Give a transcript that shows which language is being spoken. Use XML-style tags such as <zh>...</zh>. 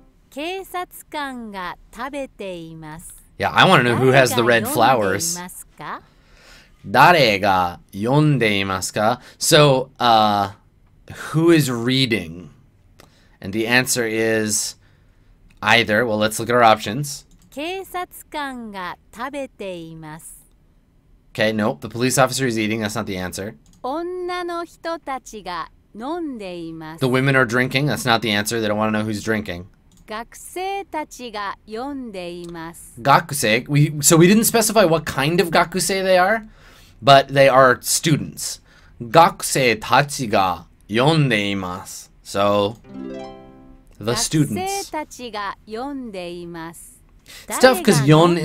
<ja>警察官が食べています。</ja> <en>Yeah, I want to know who has the red</en> <ja>誰が読んでい</ja> <en>flowers.</en> <ja>ますか？ Dare ga yonde imasu ka?</ja> <en>So, who is reading? And the answer is either. Well, let's look at our options.</en> <ja>警察官が食べています。</ja> <en>Okay, nope. The police officer is eating. That's not the answer.</en> <ja>女の人たちが飲んでいます。</ja> <en>The women are drinking. That's not the answer. They don't want to know who's drinking.</en> <ja>学生たちが読んでいます。 Gakusei.</ja> <en>So we didn't specify what kind of gakusei they are, but they are students.</en> <ja>Gakusei tachi ga yonde imasu.</ja> <en>So the</en> <ja>学生</ja> <en>students.</en> <ja>たちが読んでいます。</ja> <en>It's tough 'cause</en> <ja>誰が yon 飲んでい</ja>